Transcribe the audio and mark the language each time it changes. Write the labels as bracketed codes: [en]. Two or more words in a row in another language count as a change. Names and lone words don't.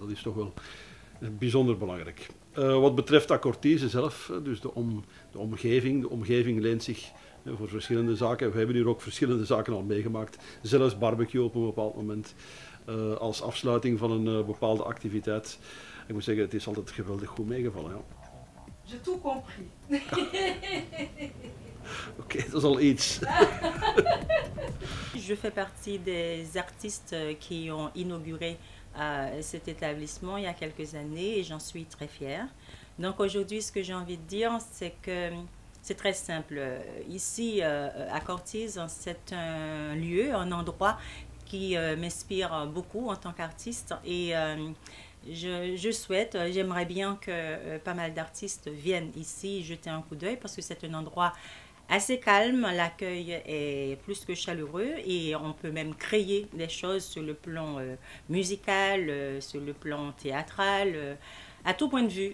[nl] Dat is toch wel bijzonder belangrijk. Wat betreft Accortise zelf, dus de omgeving leent zich voor verschillende zaken. We hebben hier ook verschillende zaken al meegemaakt, zelfs barbecue op een bepaald moment, als afsluiting van een bepaalde activiteit. Ik moet zeggen, het is altijd geweldig goed meegevallen. Ja. [fr] J'ai tout compris. [nl] Oké, dat is al iets. [fr] Je fais partie des artistes qui ont inauguré cet établissement il y a quelques années et j'en suis très fière. Donc aujourd'hui, ce que j'ai envie de dire, c'est que c'est très simple. Ici, à Accortise, c'est un lieu, un endroit qui m'inspire beaucoup en tant qu'artiste et je souhaite, j'aimerais bien que pas mal d'artistes viennent ici jeter un coup d'œil parce que c'est un endroit assez calme, l'accueil est plus que chaleureux et on peut même créer des choses sur le plan musical, sur le plan théâtral, à tout point de vue.